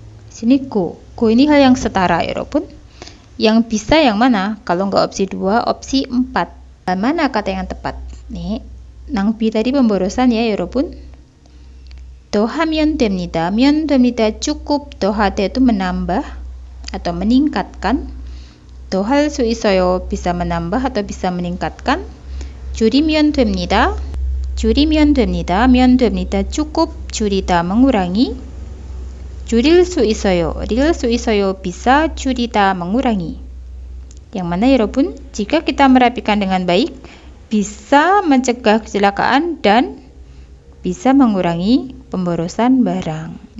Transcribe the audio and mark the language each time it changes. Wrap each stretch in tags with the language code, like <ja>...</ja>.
<id>Di sini go ini hal yang setara 여러분. Yang bisa yang mana? Kalau nggak opsi 2, opsi 4. Mana kata yang tepat? nih, 낭비 tadi pemborosan ya, 여러분.</id> <ko>더 하면 됩니다. 면 됩니다.</ko> <id>cukup 더하다 itu menambah atau meningkatkan.</id> <ko>더 할 수 있어요.</ko> <id>bisa menambah atau bisa meningkatkan.</id> <ko>줄이면 됩니다. 줄이면 됩니다. 면 됩니다.</ko> <id>cukup, 줄이다 mengurangi.</id> <ko>줄일 수 있어요. 릴 수 있어요.</ko> <id>bisa 줄이다 mengurangi. Yang mana 여러분? Jika kita merapikan dengan baik, bisa mencegah kecelakaan dan bisa mengurangi pemborosan barang.</id>